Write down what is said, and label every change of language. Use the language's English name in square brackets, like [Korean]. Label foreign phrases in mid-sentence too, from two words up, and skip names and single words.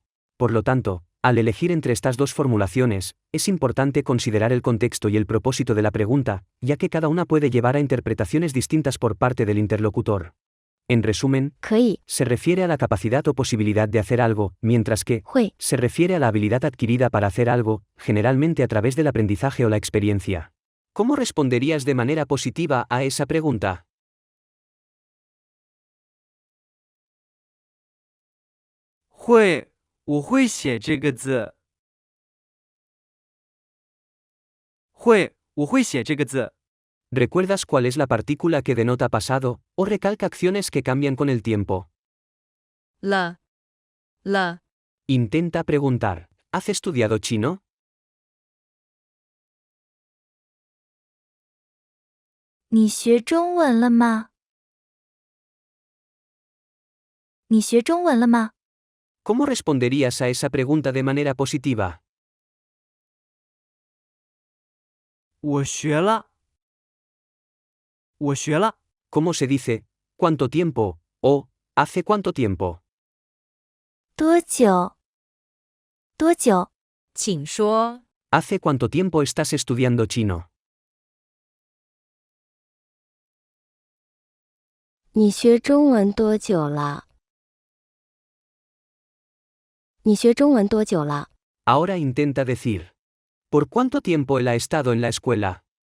[Spanish] Por lo tanto, al elegir entre estas dos formulaciones, es importante considerar el contexto y el propósito de la pregunta, ya que cada una puede llevar a interpretaciones distintas por parte del interlocutor. En resumen, [Chinese] 可以， [Spanish] se refiere a la capacidad o posibilidad de hacer algo, mientras que [Chinese] 会， [Spanish] se refiere a la habilidad adquirida para hacer algo, generalmente a través del aprendizaje o la experiencia. ¿Cómo responderías de manera positiva a esa pregunta? [Chinese] 会，我会写这个字。会，我会写这个字。 [Spanish] ¿Recuerdas cuál es la partícula que denota pasado, o recalca acciones que cambian con el tiempo? [Chinese] 了了 [Spanish] Intenta preguntar, ¿has estudiado chino? [Chinese] 你学中文了吗？你学中文了吗？ [Spanish] ¿Cómo responderías a esa pregunta de manera positiva? [Chinese] 我学了。我学了。 [Spanish] ¿Cómo se dice, cuánto tiempo, o hace cuánto tiempo? [Chinese] 多久？多久？请说 [Spanish] ¿Hace cuánto tiempo estás estudiando chino? [Chinese] 你学中文多久了？你学中文多久了？ [Spanish] Ahora intenta decir, ¿por cuánto tiempo él ha estado en la escuela?